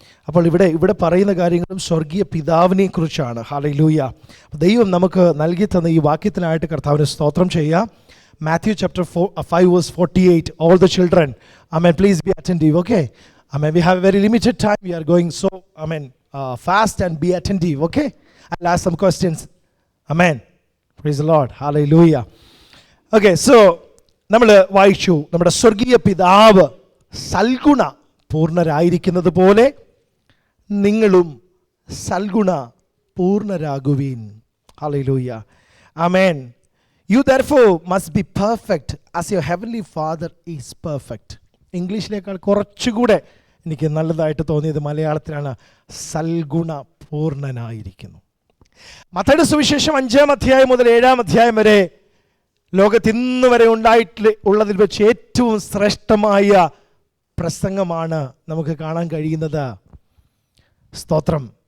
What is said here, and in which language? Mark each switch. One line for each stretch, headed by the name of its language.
Malayalam: അപ്പോൾ ഇവിടെ പറയുന്ന കാര്യങ്ങളും സ്വർഗീയ പിതാവിനെ കുറിച്ചാണ്. ഹല്ലേലൂയ. ദൈവം നമുക്ക് നൽകി തന്ന ഈ വാക്യത്തിനായിട്ട് കർത്താവിന് സ്തോത്രം ചെയ്യാം.
English: Matthew chapter 5 verse 48. All the children, amen, please be attentive. Okay, amen, we have a very limited time. We are going so fast, and be attentive. Okay, I'll ask some questions. Amen. Praise the Lord. Hallelujah. Okay, so
Malayalam: നമ്മൾ വായിച്ചു, നമ്മുടെ സ്വർഗീയ പിതാവ് സൽഗുണ പൂർണ്ണരായിരിക്കുന്നത് പോലെ നിങ്ങളും സൽഗുണ പൂർണ്ണരാകുവീൻ. Hallelujah. Amen.
English: You therefore must be perfect as your heavenly Father is perfect.
Malayalam: ഇംഗ്ലീഷിനേക്കാൾ കുറച്ചുകൂടെ എനിക്ക് നല്ലതായിട്ട് തോന്നിയത് മലയാളത്തിലാണ്. സൽഗുണ പൂർണ്ണനായിരിക്കുന്നു. മത്തായിയുടെ സുവിശേഷം 5-ാം അധ്യായം മുതൽ 7-ാം അധ്യായം വരെ ലോകത്ത് ഇന്ന് വരെ ഉള്ളതിൽ വെച്ച് ഏറ്റവും ശ്രേഷ്ഠമായ പ്രസംഗമാണ് നമുക്ക് കാണാൻ കഴിയുന്നത്. സ്തോത്രം.